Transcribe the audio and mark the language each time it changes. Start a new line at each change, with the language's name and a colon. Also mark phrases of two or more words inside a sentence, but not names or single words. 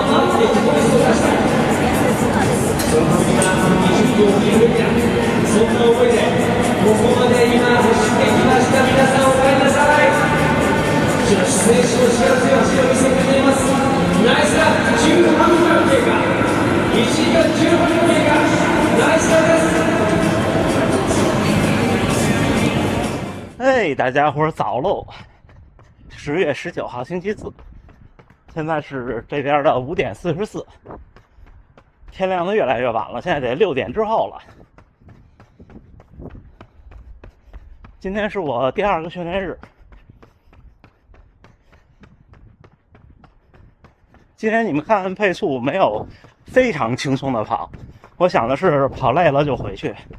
Japanese: 回って自己ベストを出したその時が20秒を切るべきだそんな思いでここまで今走ってきました皆さんお帰りなさい女子選手の力強い走りを見せてくれますナイスラップ18秒経過1時間15秒経過ナイスラップです
Chinese: 嘿，大家伙儿早喽！10月19号星期四，现在是这边的5点44，天亮的越来越晚了，现在得6点之后了。今天是我第2个训练日，今天你们看配速没有非常轻松的跑，我想的是跑累了就回去。